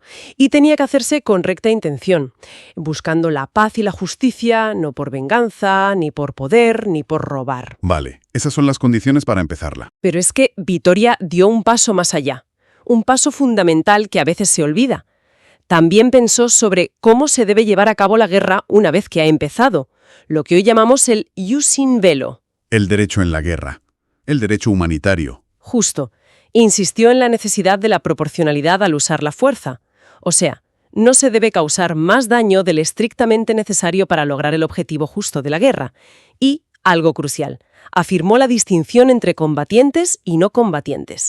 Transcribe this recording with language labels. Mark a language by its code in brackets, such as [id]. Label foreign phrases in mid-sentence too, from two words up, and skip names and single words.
[es] Y tenía que hacerse con recta intención, buscando la paz y la justicia, no por venganza, ni por poder, ni por robar. Vale, esas son las condiciones para empezarla. Pero es que Vitoria dio un paso más allá, un paso fundamental que a veces se olvida. También pensó sobre cómo se debe llevar a cabo la guerra una vez que ha empezado, lo que hoy llamamos el [la] ius in bello. [es] El derecho en la guerra. El derecho humanitario. Justo. Insistió en la necesidad de la proporcionalidad al usar la fuerza. O sea, no se debe causar más daño del estrictamente necesario para lograr el objetivo justo de la guerra. Y, algo crucial, afirmó la distinción entre combatientes y no combatientes.